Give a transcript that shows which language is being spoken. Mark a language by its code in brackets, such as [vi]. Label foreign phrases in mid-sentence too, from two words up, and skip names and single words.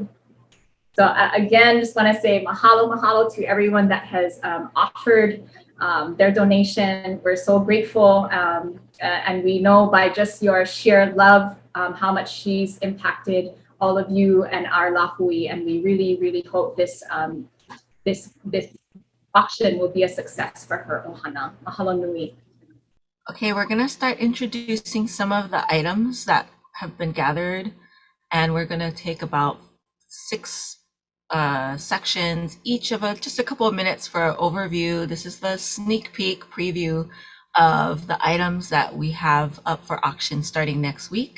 [en] So again, just want to say mahalo to everyone that has offered their donation. We're so grateful, and we know by just your sheer love how much she's impacted all of you and our lahui, and we really hope this auction will be a success for her ʻOhana. [haw] Mahalo nui. [en] Okay, we're gonna start introducing some of the items that have been gathered, and we're gonna take about 6 sections, each of just a couple of minutes for an overview. This is the sneak peek preview of the items that we have up for auction starting next week.